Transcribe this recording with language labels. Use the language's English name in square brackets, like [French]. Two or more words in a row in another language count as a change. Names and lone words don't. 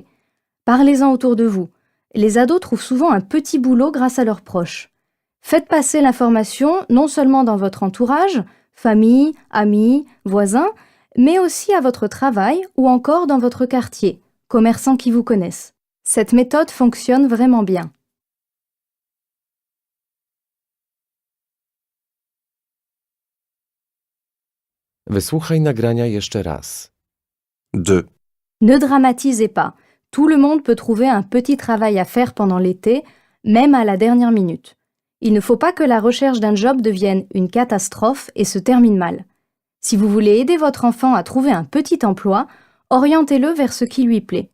[French] Parlez-en autour de vous. Les ados trouvent souvent un petit boulot grâce à leurs proches. Faites passer l'information non seulement dans votre entourage, famille, amis, voisins, mais aussi à votre travail ou encore dans votre quartier, commerçants qui vous connaissent. Cette méthode fonctionne vraiment bien. [Polish] Wysłuchaj nagrania jeszcze raz. 2. [French] Ne dramatisez pas. Tout le monde peut trouver un petit travail à faire pendant l'été, même à la dernière minute. Il ne faut pas que la recherche d'un job devienne une catastrophe et se termine mal. Si vous voulez aider votre enfant à trouver un petit emploi, orientez-le vers ce qui lui plaît.